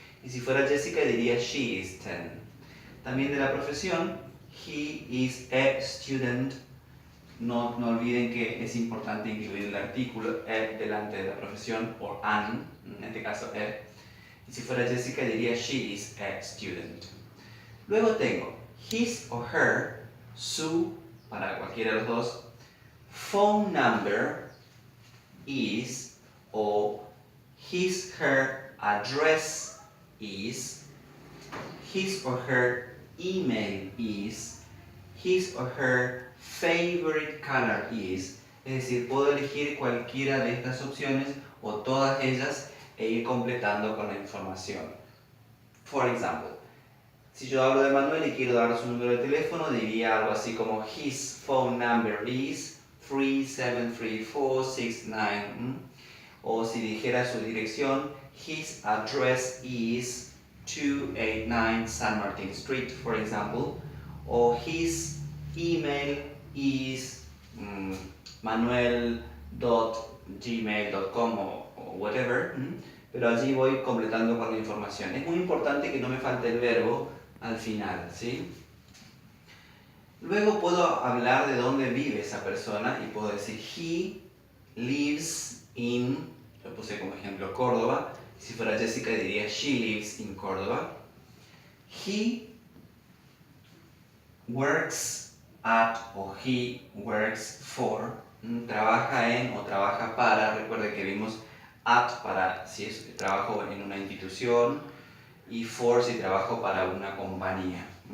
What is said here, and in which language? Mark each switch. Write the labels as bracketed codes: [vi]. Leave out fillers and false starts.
[es] Y si fuera Jessica diría [en] she is 10. [es] También de la profesión, [en] he is a student. [es] No olviden que es importante incluir el artículo a delante de la profesión, o an, en este caso a. Y si fuera Jessica diría [en] she is a student. [es] Luego tengo his o her, su, para cualquiera de los dos, [en] phone number is, [es] o [en] his her address is, his or her email is, his or her favorite color is. [es] Es decir, puedo elegir cualquiera de estas opciones o todas ellas e ir completando con la información. [en] For example, [es] si yo hablo de Manuel y quiero dar su número de teléfono, diría algo así como [en] his phone number is 373469. [es] O si dijera su dirección, [en] his address is 289 San Martin Street, for example. [es] O [en] his email is manuel.gmail.com [es] o [en] whatever. [es] Pero allí voy completando con la información. Es muy importante que no me falte el verbo al final, ¿sí? Luego puedo hablar de dónde vive esa persona y puedo decir [en] he lives in, [es] lo puse como ejemplo Córdoba. Si fuera Jessica diría [en] she lives in Córdoba. He works at o he works for. [es] Trabaja en o trabaja para. Recuerden que vimos at para si es trabajo en una institución y for si trabajo para una compañía.